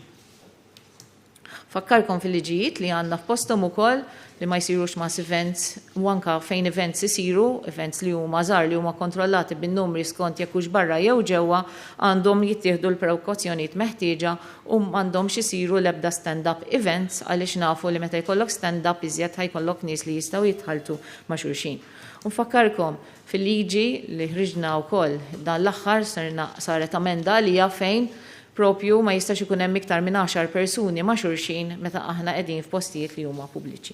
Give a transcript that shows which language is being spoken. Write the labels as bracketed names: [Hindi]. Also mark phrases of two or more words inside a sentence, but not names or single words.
[Maltese] Fakkarkom fil-liġijiet li għandna f'postom ukoll li ma jsirux [English] mass events [Maltese] u anke fejn events isiru, events li huma żgħar li huma kontrollati bin-numri skont jekk hux barra jew ġewwa għandhom jittieħdu l-prekawzjonijiet meħtieġa u m'għandhomx isiru l-ebda [English] stand-up events [Maltese] għaliex nafu li meta jkollok stand-up iżjed ħajkollok nies li jistgħu jitħaltu ma' xulxin. U nfakkarkom fil-liġi li ħriġna wkoll dan l-aħħar saret amenda għalija fejn propju ma jistax ikun hemm iktar minn 10 persuni ma' xulxin meta aħna qegħdin f'postijiet li huma pubbliċi.